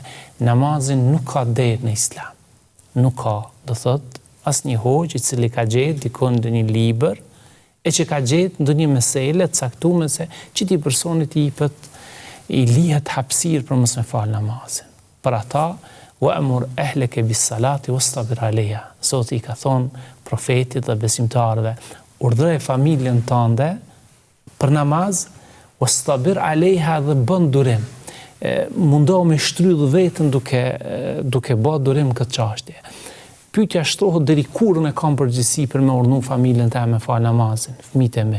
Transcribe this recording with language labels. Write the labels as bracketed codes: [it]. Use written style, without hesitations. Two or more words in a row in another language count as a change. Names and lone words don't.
[sq] Namazin nuk ka derë në islam. Nuk ka, do thot, asnjë hoxh i cili ka gjetë dikon në një libër e që ka gjetë ndonjë mesele të caktuar se çiti personit i lihet hapësirë për mos me fal namazin. Për ata [ar] وأمر أهلك بالصلاة واصطبر عليها. [sq] Zoti i ka thonë profetit dhe besimtarëve, urdhëre familjen tënde për namaz, [ar] واصطبر عليها [sq] dhe bën durim. Mundohu me shtrydh veten duke bërë durim këtë çështje. Pyetja shtrohet deri kur e kam përgjegjësi për me urdhnu familjen time me fal namazin, fëmijët e mi.